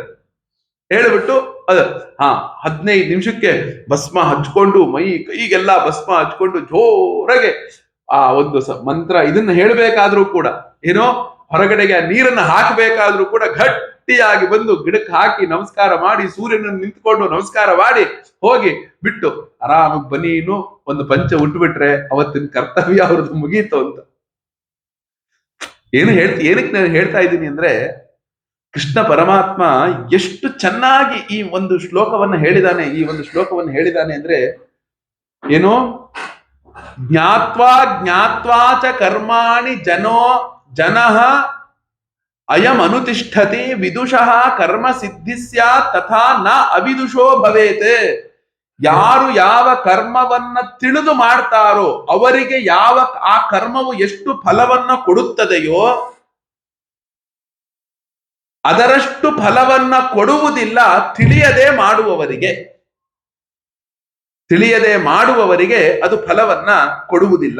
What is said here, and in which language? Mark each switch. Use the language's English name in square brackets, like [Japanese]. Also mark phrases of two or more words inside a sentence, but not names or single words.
[Kannada] ಹೇಳ್ಬಿಟ್ಟು ಅದ 15 ನಿಮಿಷಕ್ಕೆ ಭಸ್ಮ ಹಚ್ಕೊಂಡು ಮೈ ಕೈಗೆಲ್ಲ ಭಸ್ಮ ಹಚ್ಕೊಂಡು ಜೋರಾಗೆ ಆ ಒಂದು ಮಂತ್ರ ಇದನ್ನ ಹೇಳ್ಬೇಕಾದ್ರೂ ಕೂಡ ಏನೋ ಹೊರಗಡೆಗೆ ಆ ನೀರನ್ನ ಹಾಕಬೇಕಾದ್ರೂ ಕೂಡ ಗಟ್ಟಿಯಾಗಿ ಬಂದು ಗಿಡಕ್ಕೆ ಹಾಕಿ ನಮಸ್ಕಾರ ಮಾಡಿ ಸೂರ್ಯನನ್ನು ನಿಂತ್ಕೊಂಡು ನಮಸ್ಕಾರ ಮಾಡಿ ಹೋಗಿ ಬಿಟ್ಟು ಆರಾಮಾಗಿ ಬನೀನು ಒಂದು ಪಂಚ ಉಟ್ಬಿಟ್ರೆ ಅವತ್ತಿನ ಕರ್ತವ್ಯ ಅವ್ರದ್ದು ಮುಗೀತು ಅಂತ. ಏನಕ್ಕೆ ನಾನು ಹೇಳ್ತಾ ಇದ್ದೀನಿ ಅಂದ್ರೆ, ಕೃಷ್ಣ ಪರಮಾತ್ಮ ಎಷ್ಟು ಚೆನ್ನಾಗಿ ಈ ಒಂದು ಶ್ಲೋಕವನ್ನ ಹೇಳಿದಾನೆ ಅಂದ್ರೆ ಏನೋ [Sanskrit] ಜ್ಞಾತ್ವಾ ಚ ಕರ್ಮಾಣಿ ಜನಃ ಅಯಂ ಅನುತಿಷ್ಠತಿ ವಿದುಷಃ ಕರ್ಮ ಸಿದ್ಧಿ ಸ್ಯಾತ್ ತಥಾ ನ ಅವಿದುಷೋ ಭವೇತ್. [Kannada] ಯಾರು ಯಾವ ಕರ್ಮವನ್ನ ತಿಳಿದು ಮಾಡ್ತಾರೋ ಅವರಿಗೆ ಆ ಕರ್ಮವು ಎಷ್ಟು ಫಲವನ್ನ ಕೊಡುತ್ತದೆಯೋ ಅದರಷ್ಟು ಫಲವನ್ನ ಕೊಡುವುದಿಲ್ಲ ತಿಳಿಯದೆ ಮಾಡುವವರಿಗೆ ಅದು ಫಲವನ್ನ ಕೊಡುವುದಿಲ್ಲ.